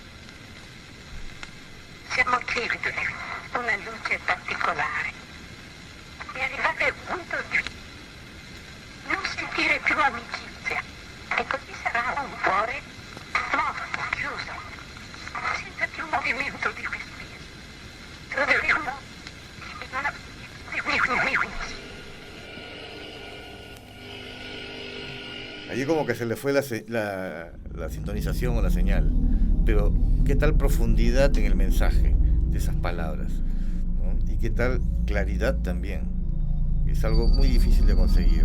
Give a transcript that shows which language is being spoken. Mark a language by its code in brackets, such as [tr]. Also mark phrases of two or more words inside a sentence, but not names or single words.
[it] siamo chiedere una luce particolare e arrivare al punto di non sentire più amicizia, e così sarà un cuore morto, chiuso, senza più movimento di respiro, troveremo una [es] Allí como que se le fue la sintonización o la señal, pero qué tal profundidad en el mensaje de esas palabras, ¿no? Y qué tal claridad también. Es algo muy difícil de conseguir.